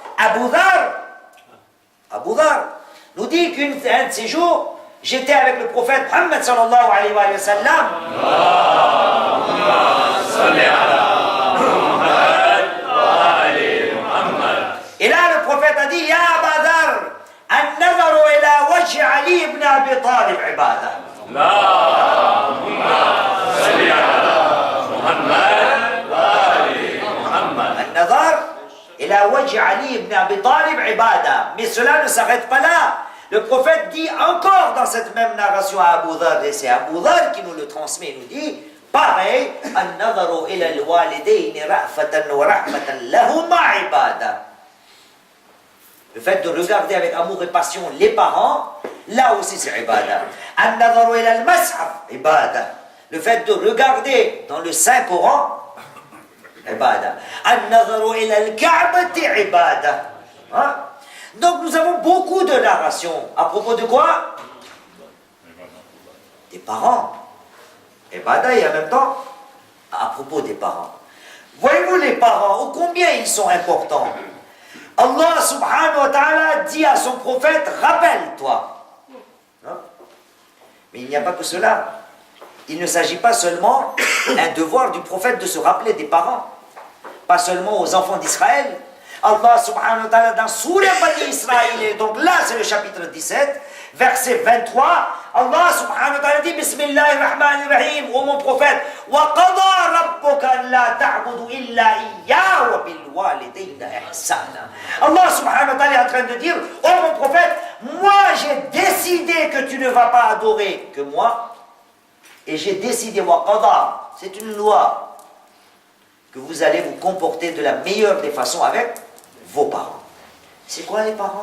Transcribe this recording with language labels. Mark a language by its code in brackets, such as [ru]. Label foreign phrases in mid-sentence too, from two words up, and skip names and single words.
[fr] Abu Dhar nous dit qu'un de ces jours, j'étais avec le prophète Muhammad [ar] صلى الله عليه وسلم. [fr] Et là, le prophète a dit, [ar] يا أبا ذر النظر إلى وجه علي بن أبي طالب عبادة. النظر إلى وجه علي بن أبي طالب عبادة. [fr] Mais cela ne s'arrête pas là. Le prophète dit encore dans cette même narration à Abu Dhar, et c'est Abu Dhar qui nous le transmet, il nous dit, pareil, [ar] النظر إلى الوالدين رأفة ورحمة لهما عبادة. [fr] Le fait de regarder avec amour et passion les parents, là aussi c'est ibada. [ar] النظر إلى المصحف عبادة. [fr] Le fait de regarder dans le Saint-Coran, ibada. [ar] النظر إلى الكعبة عبادة. [fr] Hein? Donc nous avons beaucoup de narrations. À propos de quoi? Des parents. Ibada et en même temps, à propos des parents. Voyez-vous les parents, ô combien ils sont importants. Allah [ar] سبحانه وتعالى [fr] dit à son prophète, rappelle-toi. Hein? Mais il n'y a pas que cela. Il ne s'agit pas seulement d'un devoir du prophète de se rappeler des parents. Pas seulement aux enfants d'Israël. Allah [ar] سبحانه وتعالى [fr] dans Surah Bani Israël, donc là c'est le chapitre 17, verset 23, Allah [ar] سبحانه وتعالى [fr] dit [ar] بسم الله الرحمن الرحيم, [fr] ô mon prophète, [ar] وقضى ربك ألا تعبدوا إلا إياه وبالوالدين إحسانا. [fr] Allah [ar] سبحانه وتعالى [fr] est en train de dire, ô mon prophète, moi j'ai décidé que tu ne vas pas adorer que moi, et j'ai décidé, [ar] وقضى, [fr] c'est une loi, que vous allez vous comporter de la meilleure des façons avec vos parents. C'est quoi les parents?